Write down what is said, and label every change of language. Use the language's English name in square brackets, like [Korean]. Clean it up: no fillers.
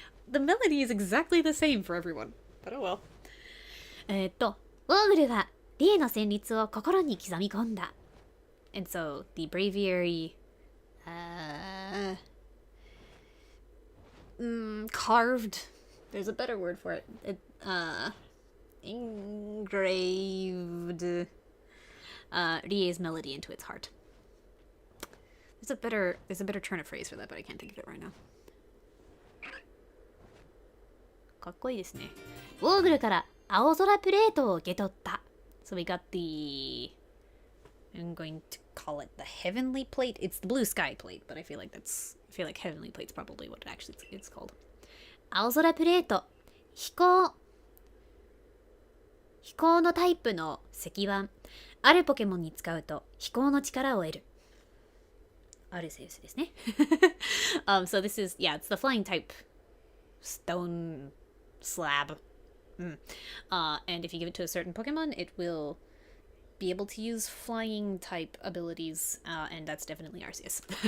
[English] The melody is exactly the same for everyone. But oh well. [Japanese] オーグルはリエの旋律を心に刻み込んだ。 [English] And so the breviary carved. There's a better word for it. Engraved Rie's melody into its heart. There's a better turn of phrase for that, but I can't think of it right now. [Japanese] かっこいいですね。オーグルから青空プレートを受け取った。 [English] So we got the, I'm going to call it the heavenly plate. It's the blue sky plate, but I feel like heavenly plate's probably what it's called. [Japanese] 青空プレート、飛行のタイプの石腕。あるポケモンに使うと飛行の力を得る。アルセウスですね。 [English] So this is, yeah, it's the flying type stone slab. And if you give it to a certain Pokemon, it will be able to use flying type abilities, and that's definitely Arceus.